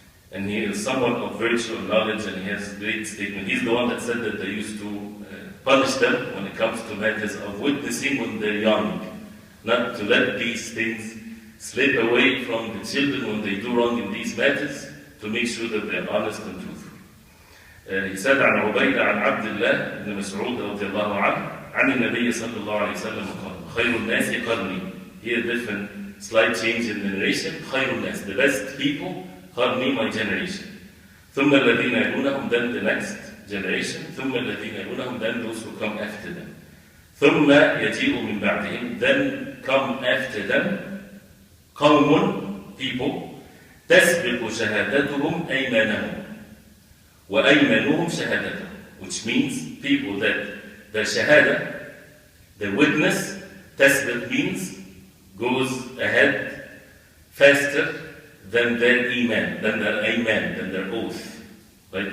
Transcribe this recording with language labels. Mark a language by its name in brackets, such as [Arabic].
[English] And he is someone of virtue and knowledge, and he has great statement. He's the one that said that they used to punish them when it comes to matters of witnessing when they're young. Not to let these things slip away from the children when they do wrong in these matters, to make sure that they are honest and truthful. He said [Arabic] عن عبيدة عن عبد الله بن مسعود رضي الله عنه عن النبي صلى الله عليه وسلم قال خير الناس قرني. [English] Here different slight change in the narration. [Arabic] خير الناس, [English] the best people, hardly my generation. [Arabic] ثم الذين يلونهم, [English] then the next generation. ثم الذين يلونهم, then those who come after them. [Arabic] ثم يجيء من بعدهم, [English] then come after them [Arabic] قوم, [English] people, [Arabic] تسبق شهادتهم أيمانهم وأيمانهم شهادتهم, [English] which means people that their shahada, their witness, tasbih means goes ahead faster than their iman, than their ayman, than their oath. Right?